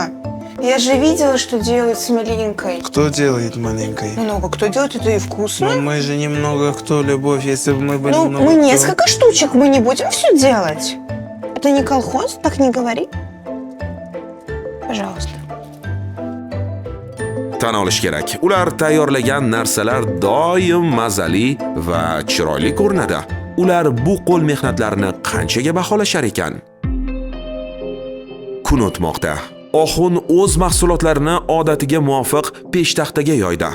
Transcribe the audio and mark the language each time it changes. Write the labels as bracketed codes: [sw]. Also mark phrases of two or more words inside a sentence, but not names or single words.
[ru] Я же видела, что делают с малинкой. Кто делает маленькой? Много кто делает, это и вкусно. Но мы же немного кто, Любовь, если бы мы были Ну, много мы кто. несколько штучек, мы не будем все делать. Это не колхоз, так не говори. Пожалуйста. [uz] Tan olish kerak. Ular tayyorlagan narsalar doim mazali va chiroyli ko'rinadi. Ular bu qo'l mehnatlarini qanchaga baholashar ekan? Kun o'tmoqda. Oxun o'z mahsulotlarini odatiga muvofiq peshtaxtaga yoydi.